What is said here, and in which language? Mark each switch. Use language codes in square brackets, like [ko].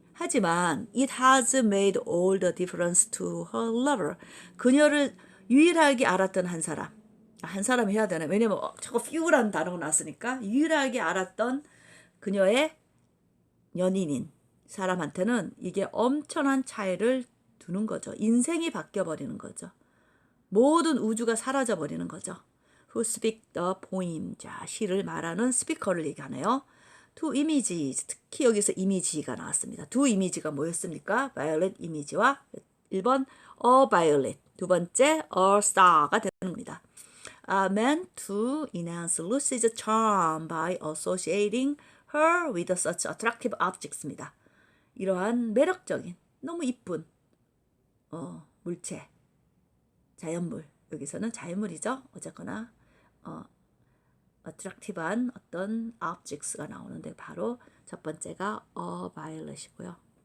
[ko] 하지만 [en] it has made all the difference to her lover. [ko] 그녀를 유일하게 알았던 한 사람. 한 사람 해야 되나? 왜냐면 저거 few라는 단어가 나왔으니까 유일하게 알았던 그녀의 연인인 사람한테는 이게 엄청난 차이를 두는 거죠. 인생이 바뀌어버리는 거죠. 모든 우주가 사라져버리는 거죠. [en] Who speak the poem. [ko] 자, 시를 말하는 스피커를 얘기하네요. [en] Two images. [ko] 특히 여기서 이미지가 나왔습니다. 두 이미지가 뭐였습니까? violet 이미지와 1번 a violet. 두 번째 a star가 되는 겁니다. [en] Meant to enhance Lucy's charm by associating her with such attractive objects입니다. [ko] 이러한 매력적인, 너무 이쁜 물체, 자연물. 여기서는 자연물이죠. 어쨌거나 attractive한 어떤 objects가 나오는데 바로 첫 번째가 a violet이고요.